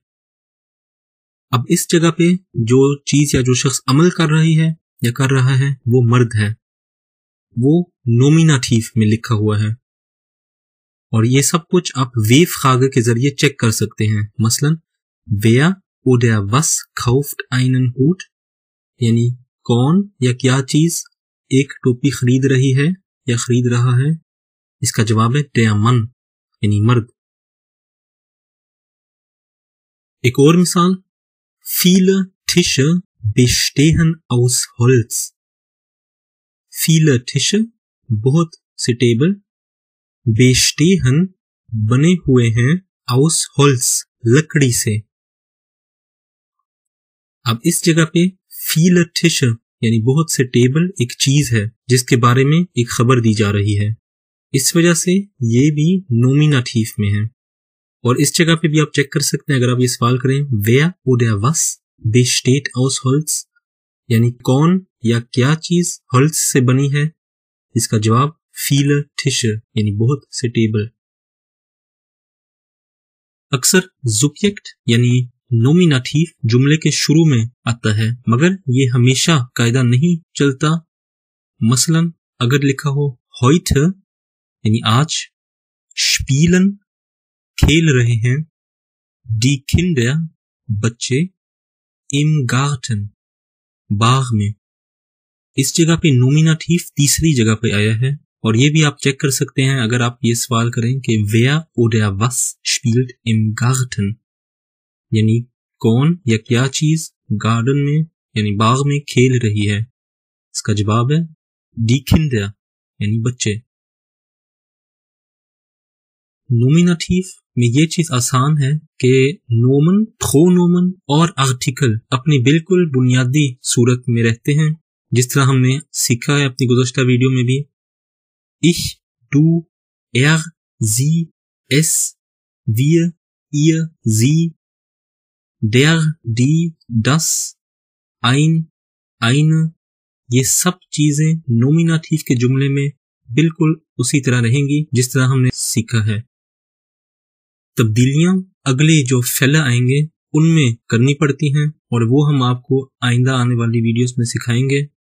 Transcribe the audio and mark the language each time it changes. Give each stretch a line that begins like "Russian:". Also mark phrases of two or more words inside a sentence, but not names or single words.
Urdu: اب اس جگہ پہ جو چیز یا جو شخص عمل کر رہی ہے یا کر رہا ہے وہ مرد ہے، وہ نومیناٹیو میں لکھا ہوا ہے. اور یہ سب کچھ آپ ویفراگے کے ذریعے چیک کر سکتے ہیں.
German: मसलन wer oder was kauft einen Hut,
Urdu: یعنی کون یا کیا چیز ایک ٹوپی خرید رہی ہے یا خرید رہا ہے. اس کا جواب ہے
German: der Mann,
Urdu: یعنی مرد. ایک اور مثال,
German: viele Tische bestehen aus Holz। viele Tische
Urdu: بہت سے ٹیبل، bestehen بنے ہوئے ہیں,
German: aus Holz
Urdu: لکڑی سے. اب اس جگہ پہ
German: viele Tische
Urdu: یعنی بہت سے ٹیبل ایک چیز ہے جس کے بارے میں ایک خبر دی جا رہی ہے، اس وجہ سے یہ بھی نومینیٹیو میں ہے. اور اس جگہ پہ بھی آپ چیک کر سکتے ہیں، اگر آپ یہ سوال کریں
German: wer oder was besteht aus Holz,
Urdu: یعنی کون یا کیا چیز Holz سے بنی ہے، اس کا جواب
German: viele Tische
Urdu: یعنی بہت سے ٹیبل. اکثر subject یعنی نومینیٹیو جملے کے شروع میں آتا ہے، مگر یہ ہمیشہ قاعدہ نہیں چلتا. مثلاً اگر لکھا ہو heute یعنی آج، spielen کھیل رہے ہیں,
German: die Kinder
Urdu: بچے,
German: im Garten
Urdu: باغ میں، اس جگہ پہ نومینیٹیو تیسری جگہ پہ آیا ہے. اور یہ بھی آپ چیک کر سکتے ہیں اگر آپ یہ سوال کریں کہ
German: wer oder was spielt im Garten,
Urdu: یعنی کون یا کیا چیز گارڈن میں یعنی باغ میں کھیل رہی ہے، اس کا جواب ہے
German: die Kinder
Urdu: یعنی بچے. نومینیٹیو میں یہ چیز آسان ہے کہ نومن، پرونومن اور آرٹیکل اپنی بالکل بنیادی صورت میں رہتے ہیں، جس طرح ہم نے سیکھا ہے اپنی گزشتہ ویڈیو میں بھی.
German: ich, du, er, sie, es, wir, ihr, sie, der, die, das, ein, eine,
Urdu: یہ سب چیزیں نومینیٹیو کے جملے میں بالکل اسی طرح رہیں گی جس طرح ہم نے سیکھا ہے. تبدیلیاں اگلے جو فیلا آئیں گے ان میں کرنی پڑتی ہیں اور وہ ہم آپ کو آئندہ آنے والی ویڈیوز میں سکھائیں گے.